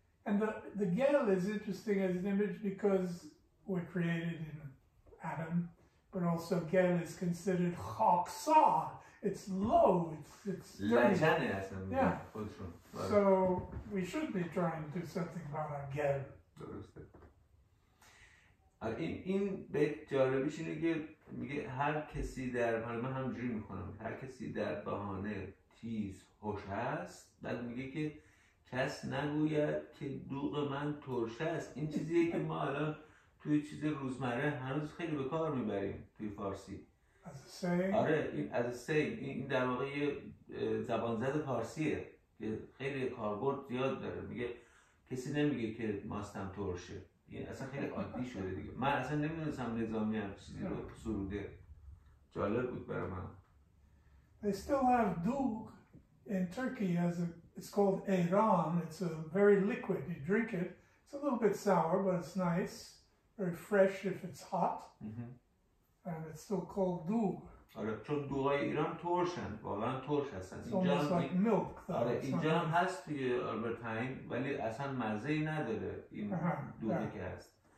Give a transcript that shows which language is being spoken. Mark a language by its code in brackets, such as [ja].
[en] And the gel is interesting as an image because we're created in Adam, but also gel is considered chaksah. It's low, it's dirty. Yeah. So we should be trying to do something about our gel. [fa] این بیت جالبیش اینه که میگه هر کسی در حال من همجوری میکنم هر کسی در بهانه تیز هوش هست بعد میگه که کس نگوید که دوغ من ترش است. این چیزیه که ما الان توی چیز روزمره هنوز خیلی به کار میبریم توی فارسی. آره این [en] as a saying [fa] این در واقع یه زبانزد فارسیه که خیلی کاربرد زیاد داره. میگه کسی نمیگه که ماستم ترشه. این اصلا خیلی عادی شده دیگه. من اصلا نمیدونستم نظامی هم چیزی رو سروده. جالب بود برای من. [en] They still have dough in Turkey it's called ayran. It's a very liquid. You drink it. It's a little bit sour, but it's nice. Very fresh if it's hot. And it's still called dough. [fa] آره چون دوغای ایران ترشن. واقعا ترش هستن. [en] It's almost like milk. [fa] آره اینجا هم هست توی آلبرتاین ولی اصلا مزه‌ای نداره این دوغی که هست.